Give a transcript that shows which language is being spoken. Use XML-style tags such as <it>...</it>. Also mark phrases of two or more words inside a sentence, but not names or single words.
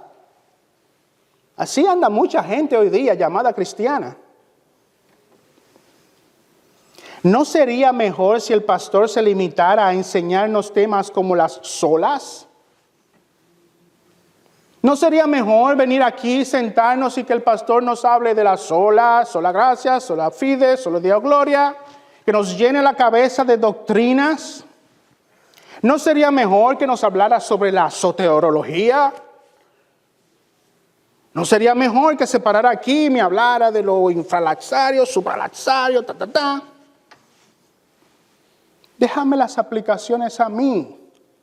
<es>Así anda mucha gente hoy día llamada cristiana. ¿No sería mejor si el pastor se limitara a enseñarnos temas como las solas? ¿No sería mejor venir aquí, sentarnos y que el pastor nos hable de la sola gracia,</es> <la>sola fide, solo Deo gloria,</la> <es>que nos llene la cabeza de doctrinas? ¿No sería mejor que nos hablara sobre la soteriología? ¿No sería mejor que se parara aquí y me hablara de lo infralaxario, supralaxario, Déjame las aplicaciones a mí.</es>